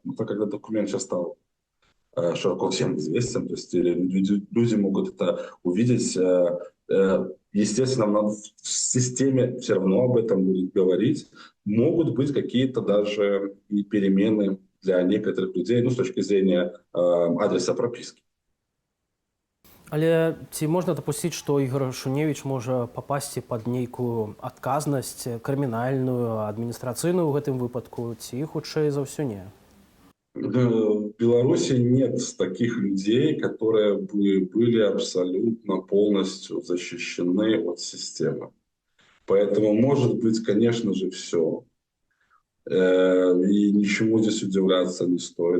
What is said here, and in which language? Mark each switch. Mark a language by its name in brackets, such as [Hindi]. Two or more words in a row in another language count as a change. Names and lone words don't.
[Russian] Но так когда документ сейчас стал широко всем известен, то есть люди могут это увидеть. Естественно, в системе все равно об этом будут говорить. Могут быть какие-то даже и перемены для некоторых людей, ну, с точки зрения адреса прописки. [Belarusian] Але ці можна дапусціць, што Ігор Шуневіч можа папасці пад нейкую адказнасць крымінальную, адміністрацыйную ў гэтым выпадку, ці хутчэй за ўсё не? [Russian] В Беларуси нет таких людей, которые бы были абсолютно полностью защищены от системы. Поэтому может быть, конечно же, все. И ничему здесь удивляться не стоит.